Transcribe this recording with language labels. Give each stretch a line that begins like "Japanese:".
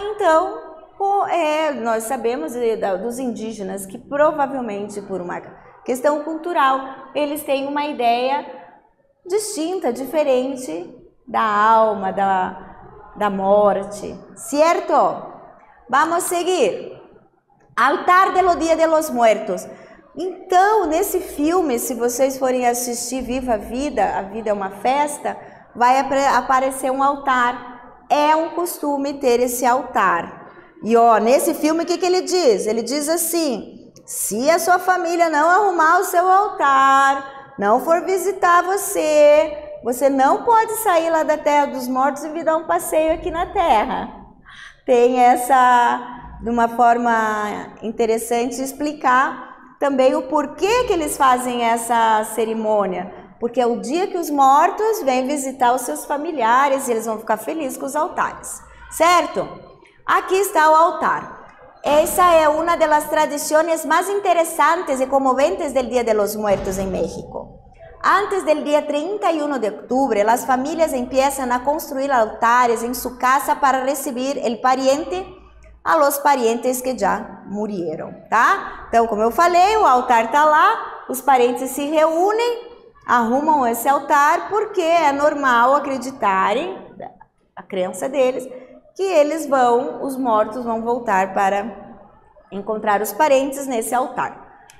Portuguese: Então, nós sabemos dos indígenas que provavelmente por uma questão cultural, eles têm uma ideia distinta, diferente da alma, da morte, certo? Vamos seguir.
Spanish: Altar de lo Dia de los Muertos.
Portuguese: Então, nesse filme, se vocês forem assistir Viva a Vida é uma Festa, vai aparecer um altar. É um costume ter esse altar. E ó, nesse filme, o que ele diz? Ele diz assim: se a sua família não arrumar o seu altar, não for visitar você não pode sair lá da Terra dos Mortos e vir dar um passeio aqui na Terra. Tem essa, de uma forma interessante, explicar também o porquê que eles fazem essa cerimônia. Porque é o dia que os mortos vêm visitar os seus familiares e eles vão ficar felizes com os altares, certo? Aqui está o altar. Essa é uma das tradições mais interessantes e comoventes do
Spanish: Dia de los Muertos
Portuguese: em México.
Spanish: Antes del día 31 de octubre, las familias empiezan a construir altares en su casa para recibir a los parientes que
Portuguese: já
Spanish: murieron,
Portuguese: tá? Então, como eu falei, o altar tá lá, os parentes se reúnem, arrumam esse altar, porque é normal acreditarem, a crença deles, que os mortos vão voltar para encontrar os parentes nesse altar.